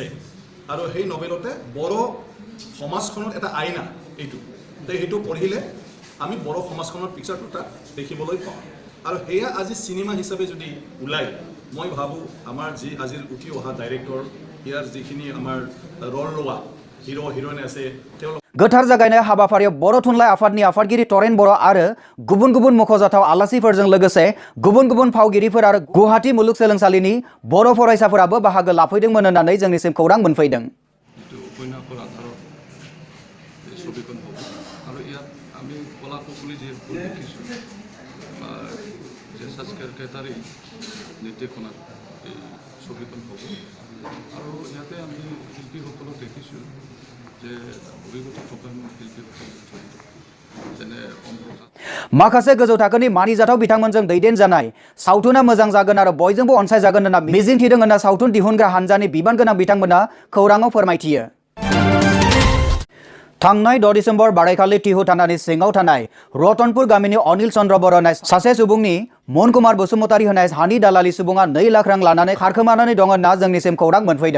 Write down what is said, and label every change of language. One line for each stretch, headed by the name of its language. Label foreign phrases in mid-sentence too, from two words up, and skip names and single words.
Assamese: আৰু সেই নবেলতে বড় সমাজখনত এটা আইনা এইটো সেইটো পঢ়িলে আমি বড় সমাজখনৰ পিকচাৰটো তাত দেখিবলৈ পাওঁ। আৰু সেয়া আজি চিনেমা হিচাপে যদি ওলায়, মই ভাবোঁ আমাৰ যি আজিৰ উঠি অহা ডাইৰেক্টৰ, ইয়াৰ যিখিনি আমাৰ ৰল লোৱা
English: hero heroine
Assamese: আছে তেওঁলোক।
Bodo: गोथार जागायनाय हाबाफारियाव बर' थुनलाइ आफादनि आफादगिरि तरेन बर' आरो गुबुन गुबुन मख'जाथाव आलासिफोरजों लोगोसे गुबुन गुबुन फावगिरिफोर आरो गुवाहाटी मुलुगसोलोंसालिनि बर' फरायसाफोराबो बाहागो लाफैदोंमोन होननानै जोंनिसिम खौरां मोनफैदों।
Assamese: নিৰ্দেশনাত এই ছবিখন হ'ব আৰু ইয়াতে আমি শিল্পীসকলক দেখিছোঁ যে অভিজ্ঞত থকা শিল্পীসকল যেনে
Bodo: माखासे गोजौ थाखोनि मानिजाथाव बिथांमोनजों दैदेन जानाय सावथुना मोजां जागोन आरो बयजोंबो अनसायजागोन होनना मिजिंथिदों होनना सावथुन दिहुनग्रा हानजानि बिबान गोनां बिथांमोना खौराङाव फोरमायथियो। थांनाय 6 डिसेम्बर बारायखालि टिहु थानानि सिङाव थानाय रतनपुर गामिनि अनिल चन्द्र बर' होननाय सासे सुबुंनि मुनकुमार बसुमतारी होननाय हानि दालालि सुबुङा 2 लाख रां लानानै खारखोमानानै दं होनना जोंनिसिम खौरां मोनफैदों।